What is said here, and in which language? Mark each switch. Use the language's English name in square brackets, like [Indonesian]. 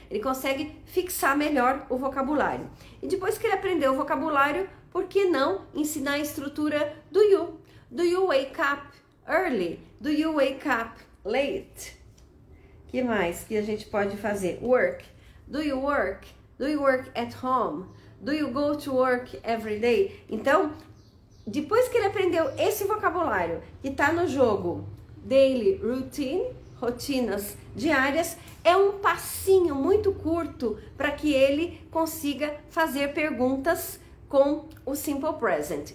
[Portuguese] Ele consegue fixar melhor o vocabulário. E depois que ele aprendeu o vocabulário, por que não ensinar a estrutura do you? [English] Do you wake up early? Do you wake up late? [Portuguese] Que mais que a gente pode fazer? [English] Work. Do you work? Do you work at home? Do you go to work every day? [Portuguese] Então, depois que ele aprendeu esse vocabulário que está no jogo, [English] daily routine, [Portuguese] rotinas diárias, é um passinho muito curto para que ele consiga fazer perguntas com o Simple Present.